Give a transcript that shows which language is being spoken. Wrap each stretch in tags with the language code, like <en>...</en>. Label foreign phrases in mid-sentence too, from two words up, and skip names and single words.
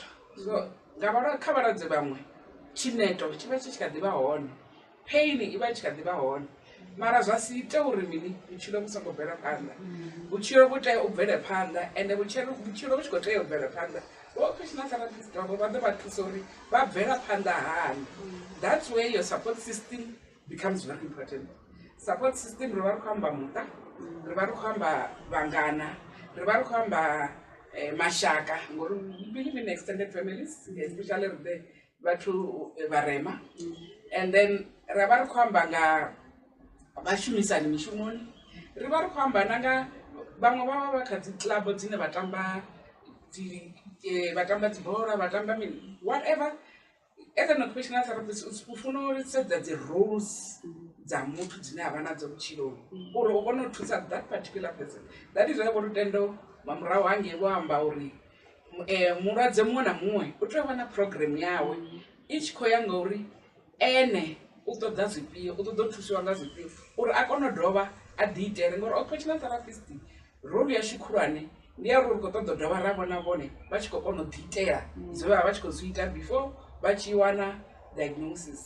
<ve>So kha vhalwadze vhaṅwe tshineto tshi vha tshi tshi kha ḓi vha hone, pain i vha i tshi kha ḓi vha hone, mara zwa si ite uri mini vhutshilo vhu songo bvela phanḓa. Vhutshilo vhu tea u bvele phanḓa, ende vhutshilo vhu tshi khou tea u bvela phanḓa,</ve> <en>occupational therapist</en> <ve>vhavho vha ḓo vha thusa uri vha bvela phanḓa hani.</ve> <en>That's where your support system becomes very important. Support system</en> <ve>ri vha ri khou amba muṱa, ri vha ri khou amba vhangana, ri vha ri khou amba mashaka, ngori</ve> <en>we believe in extended families, especially the</en> <ve>vhathu vharema.</ve> <en>And then</en> <ve>ri vha ri khou amba nga vhashumisani mishumoni, ri vha ri khou amba na nga vhaṅwe vha vha kha dzi club dzine vha tamba dzibola, vha tamba mini, whatever.</ve> <en>As an occupational therapist</en> <ve>u funa u sedza dzi rules dza muthu dzine avha nadzo vhutshiloni uri u kone u thusa</ve> <en>that particular person.</en> <ve>That is why vho lutendo mamurahu hangei vho amba uri mulwadze muṅwe na muṅwe u tea u vha na program yawe i tshi khou ya ngauri ene u ṱoḓa zwifhio, u ṱoḓa u thusiwa nga zwifhio uri a kone u dovha a ḓiitele. Ngori</ve> <en>occupational therapist role</en> <ve>yashu khulwane ndi ya uri ri khou ṱoḓa u dovha ra vhona vhone vha tshi khou kona u ḓiitela zwe vha vha tshi khou zwi ita before vha tshi wana diagnosis.</ve>